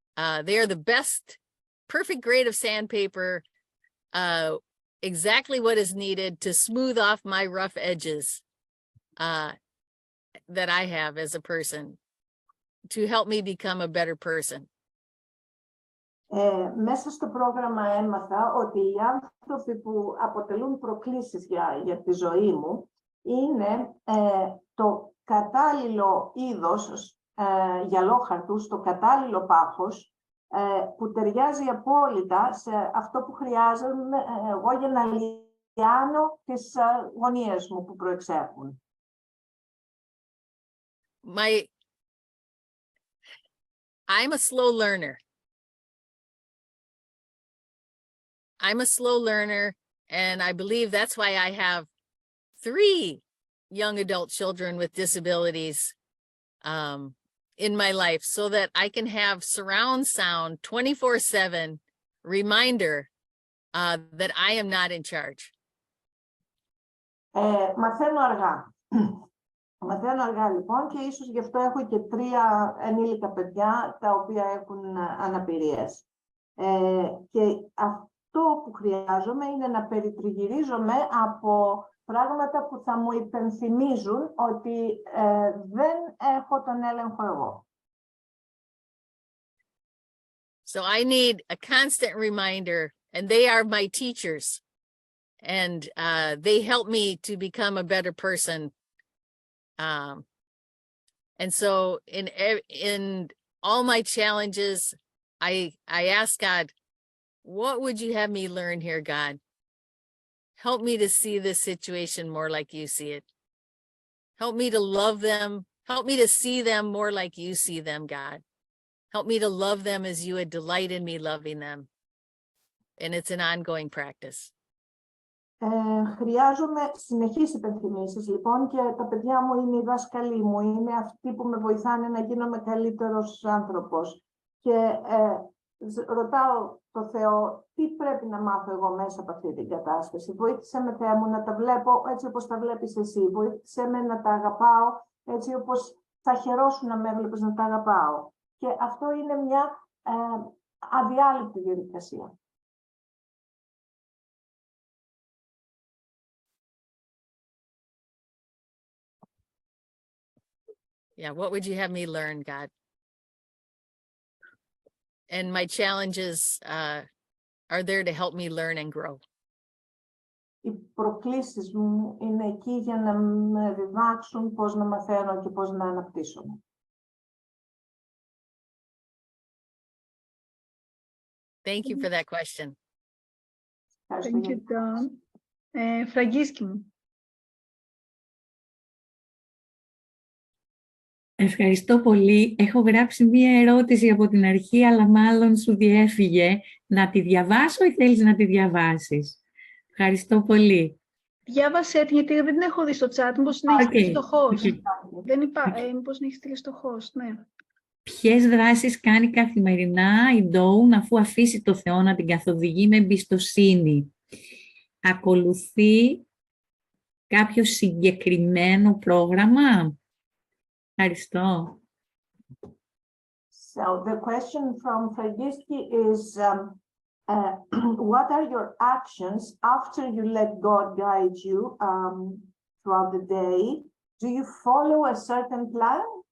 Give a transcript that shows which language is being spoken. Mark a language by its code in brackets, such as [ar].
[en] They are the best, perfect grade of sandpaper, exactly what is needed to smooth off my rough edges that I have as a person. to help me become a better person. [el] Μέσα στο πρόγραμμα έμαθα ότι οι άνθρωποι που αποτελούν προκλήσεις για τη ζωή μου είναι το κατάλληλο είδος γυαλόχαρτου, το κατάλληλο πάχος που ταιριάζει απόλυτα σε αυτό που χρειάζομαι εγώ για να λιάνω τις γωνίες μου που προεξέρχουν. [en] I'm a slow learner. I'm a slow learner, and I believe that's why I have 3 young adult children with disabilities in my life, so that I can have surround sound 24/7 reminder that I am not in charge. [el] Μαθαίνω αργά. Μαθαίνω αργά λοιπόν και ίσως γι' αυτό έχω και 3 ενήλικα παιδιά τα οποία έχουν αναπηρίες. Και αυτό που χρειάζομαι είναι να περιτριγυρίζομαι από πράγματα που θα μου υπενθυμίζουν ότι δεν έχω τον έλεγχο εγώ. [en] So I need a constant reminder, and they are my teachers, and they help me to become a better person. And so in all my challenges, I ask God, what would you have me learn here, God? Help me to see this situation more like you see it. Help me to love them. Help me to see them more like you see them, God. Help me to love them as you would delight in me loving them. And it's an ongoing practice. [el] Χρειάζομαι συνεχείς υπενθυμίσεις, λοιπόν, και τα παιδιά μου είναι οι δάσκαλοι μου, είναι αυτοί που με βοηθάνε να γίνομαι καλύτερος άνθρωπος. Και ρωτάω το Θεό, τι πρέπει να μάθω εγώ μέσα από αυτή την κατάσταση. Βοήθησε με, Θεέ μου, να τα βλέπω έτσι όπως τα βλέπεις εσύ. Βοήθησε με να τα αγαπάω έτσι όπως θα χαιρόσουν να με έβλεπες να τα αγαπάω. Και αυτό είναι μια αδιάλειπτη διαδικασία. [en] Yeah, what would you have me learn, God? And my challenges are there to help me learn and grow. [el] Οι προκλήσεις μου είναι εκεί για να με διδάξουν πώς να μαθαίνω και πώς να αναπτύσσομαι. [en] Thank you for that question. Thank you, Don. [el] Φραγκίσκη μου. Ευχαριστώ πολύ. Έχω γράψει μία ερώτηση από την αρχή, αλλά μάλλον σου διέφυγε. Να τη διαβάσω ή θέλεις να τη διαβάσεις? Ευχαριστώ πολύ. Διάβασέ την, γιατί δεν την έχω δει στο chat. Μήπως την έχεις στείλει στο host. Δεν μήπως την έχεις στείλει στο host, ναι. Ποιες δράσεις κάνει καθημερινά η Dawn αφού αφήσει το Θεό να την καθοδηγεί με εμπιστοσύνη? Ακολουθεί κάποιο συγκεκριμένο πρόγραμμα? Ευχαριστώ. [en] So the question from Fragiski is, what are your actions after you let God guide you throughout the day? Do you follow a certain plan?